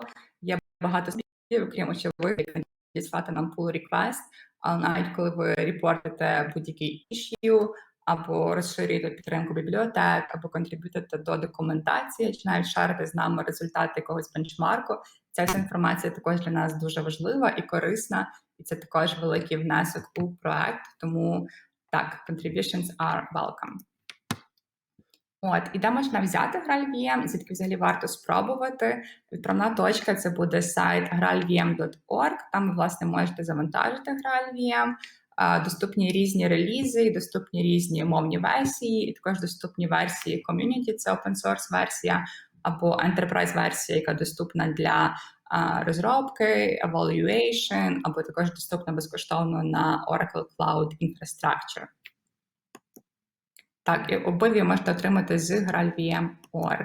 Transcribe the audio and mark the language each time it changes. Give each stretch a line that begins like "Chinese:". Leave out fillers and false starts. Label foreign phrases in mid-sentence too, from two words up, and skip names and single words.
Ukrainian: Є багато способів, окрім очевидно, надіслати нам
English: pull request,
Ukrainian: але навіть коли ви репортите будь-який issue, або розширюєте підтримку бібліотек, або контриб'ютите до документації, чи навіть шарите з нами результати якогось бенчмарку, ця вся інформація також для нас дуже важлива і корисна, і це також великий внесок у проект, тому так,
English: contributions are welcome.
Ukrainian: От, і де можна взяти Graal VM, звідки взагалі варто спробувати. Відправна точка – це буде сайт graalvm.org, там ви, власне, можете завантажити Graal VM, доступні різні релізи, доступні різні мовні версії, і також доступні версії community, це
English: open source
Ukrainian: версія, або enterprise версія, яка доступна для розробки, evaluation, або також доступна безкоштовно на Oracle Cloud Infrastructure. Так, і обидві можете отримати з graalvm.org.